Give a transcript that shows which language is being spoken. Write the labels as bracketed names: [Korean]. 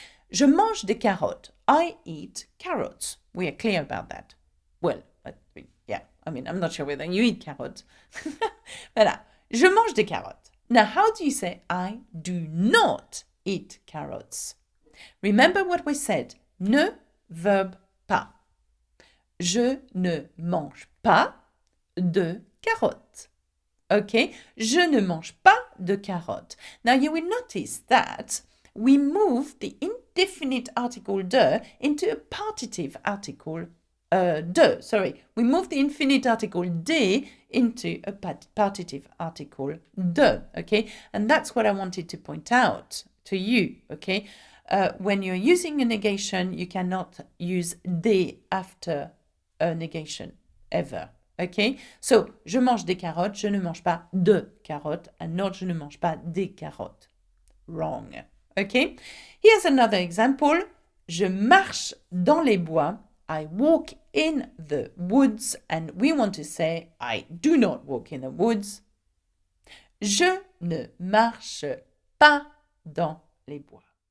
[French] Je mange des carottes. [English] I eat carrots. We are clear about that. Well, yeah, I mean, I'm not sure whether you eat carrots. Voilà. [French] Je mange des carottes. [English] Now, how do you say I do not eat carrots? Remember what we said. Ne, verb, pas. [French] Je ne mange pas de carottes. Okay? Je ne mange pas de carottes. [English] Now, you will notice that we move the indefinite article de into a partitive article de. Sorry, we move the infinite article de into a partitive article de. Okay, and that's what I wanted to point out to you. Okay, when you're using a negation, you cannot use de after a negation ever. [French] Okay, so je mange des carottes, je ne mange pas de carottes, [English] and not [French] je ne mange pas des carottes. [English] Wrong. Okay, here's another example. [French] Je marche dans les bois. [English] I walk in the woods, and we want to say I do not walk in the woods. [French] Je ne marche pas dans les bois.